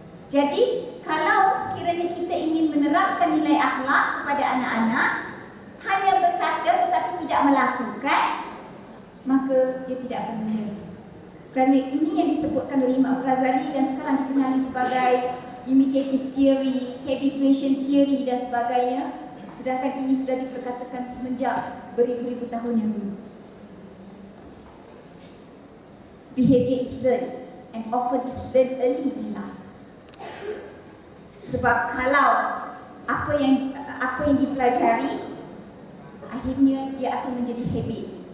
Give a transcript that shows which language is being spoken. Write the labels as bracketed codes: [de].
[ms] Jadi, kalau sekiranya kita ingin menerapkan nilai akhlak kepada anak-anak, hanya berkata tetapi tidak melakukan, maka dia tidak akan menjadi. Kerana ini yang disebutkan oleh Imam Ghazali dan sekarang dikenali sebagai imitative theory, habituation theory dan sebagainya. Sedangkan ini sudah diperkatakan semenjak beribu-ribu tahun yang dulu. [en] Behavior is learned and often is learned early in life. [ms] Sebab kalau apa yang dipelajari, akhirnya dia akan menjadi habit.